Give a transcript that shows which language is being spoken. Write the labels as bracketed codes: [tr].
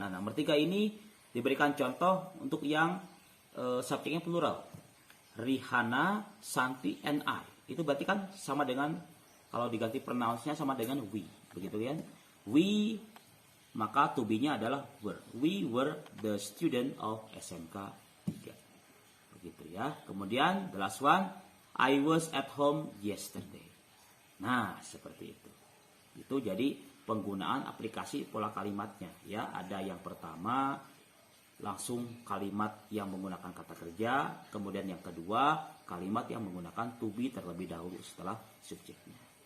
[id] Nah, nomor 3 ini diberikan contoh untuk yang subjeknya plural. [en] Rihanna, Santi, and I. [id] Itu berarti kan sama dengan, kalau diganti pronounce-nya sama dengan we. Begitu kan? We maka to be-nya adalah were. [en] We were the student of SMK 3. [id] Begitu ya. [en] Kemudian the last one, I was at home yesterday. [id] Nah, seperti itu. Itu jadi penggunaan aplikasi pola kalimatnya ya. Ada yang pertama langsung kalimat yang menggunakan kata kerja, kemudian yang kedua kalimat yang menggunakan to be terlebih dahulu setelah subjeknya.